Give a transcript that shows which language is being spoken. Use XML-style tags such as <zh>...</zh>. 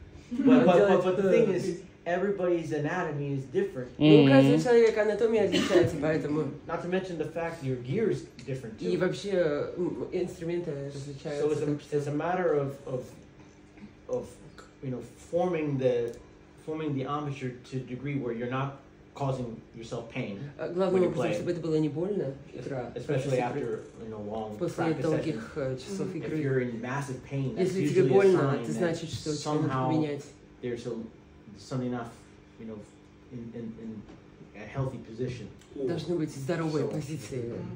<en>But the thing is, everybody's anatomy is different.</en> <ru>У каждого человека анатомия отличается, поэтому.</ru> <en>Not to mention the fact your gear is different too.</en> <ru>И вообще инструменты различаются.</ru> <en>So it's a matter of forming the embouchure to a degree where you're not causing yourself pain.</en> <ru>Главным образом, чтобы это было не больно, игра.</ru> <en>Especially after long</en> <ru>После</ru> <en>practice</en> <ru>долгих</ru> <en>sessions.</en> <ru>часов</ru> <en>If</en> <ru>игры.</ru> <en>you're in massive pain, that's</en> <ru>Если тебе</ru> <en>usually a</en> <ru>больно,</ru> <en>sign</en> <ru>это</ru> <en>that</en> <ru>значит, что тебе нужно</ru> <en>somehow</en> <ru>поменять.</ru> <en>there's something not, in a healthy position.</en> <ru>Должны быть здоровые позиции.</ru>